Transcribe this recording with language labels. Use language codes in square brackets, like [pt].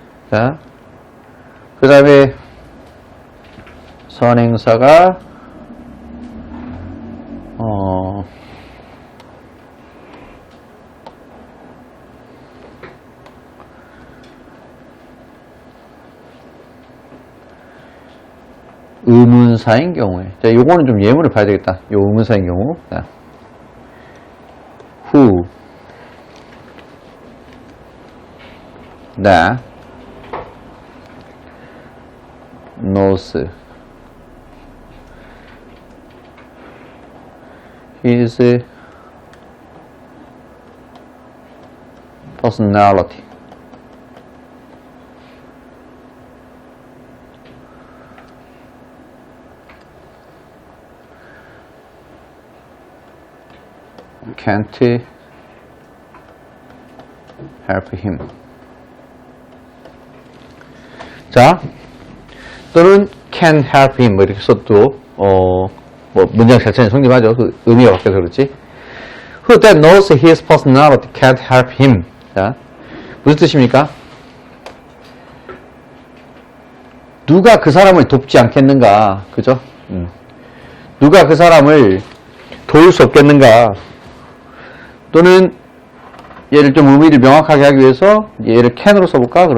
[ko] 자, 그 다음에 선행사가 의문사인 경우에, 자, 요거는 좀 예문을 봐야 되겠다. [en] 요 의문사인 경우, 자, who, that, knows his personality. Can't help him. [ko] 자, 또는 can help him 뭐 이렇게 써도 뭐 문장 자체는 성립하죠. 그 의미가 바뀌어서 그렇지. [en] Who that knows his personality can't help him. [ko] 자, 무슨 뜻입니까? 누가 그 사람을 돕지 않겠는가, 그죠? 누가 그 사람을 도울 수 없겠는가? 또는 얘를 좀 의미를 명확하게 하기 위해서 얘를 can으로 써볼까?